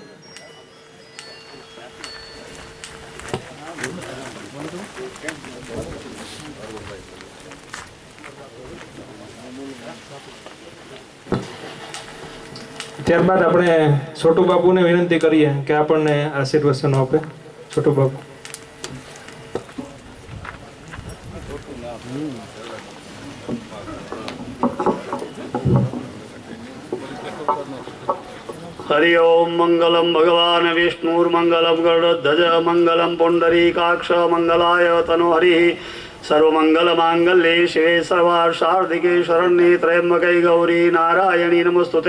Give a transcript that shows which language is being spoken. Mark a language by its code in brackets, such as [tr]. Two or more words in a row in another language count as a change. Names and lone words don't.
[gu] ત્યારબાદ આપણે છોટુ બાપુને વિનંતી કરીએ કે આપણને આશીર્વચનો આપે. છોટુ બાપુ. [sa] हरि ओम मंगलम भगवान विष्णुर्मंगलम गरुड़ध्वज मंगलम पुंडरीकाक्ष मंगलाय तनोहरि सर्वमंगल मांगल्ये शिवे सर्वार्षार्धिके शरण्ये त्र्यंबके गौरी नारायणी नमस्तुते.